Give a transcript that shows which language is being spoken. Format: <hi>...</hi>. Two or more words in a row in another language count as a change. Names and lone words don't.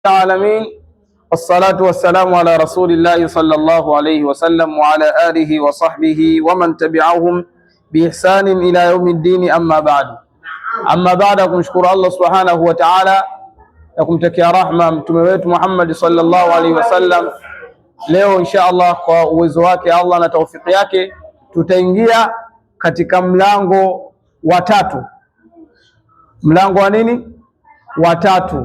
<ar>العالمين والصلاة والسلام على رسول الله صلى الله عليه وسلم وعلى آله وصحبه ومن تبعهم بإحسان إلى يوم الدين. أما بعد</ar> <sw>kumshukuru Allah</sw> <ar>سبحانه وتعالى</ar> <sw>na kumtakia rahma mtume wetu Muhammad</sw> <ar>صلى الله عليه وسلم.</ar> <sw>Leo</sw> <ar>إن شاء الله</ar> <sw>kwa uwezo wake Allah na taufiki yake tutaingia katika mlango wa tatu. Mlango wa nini? Wa tatu.</sw>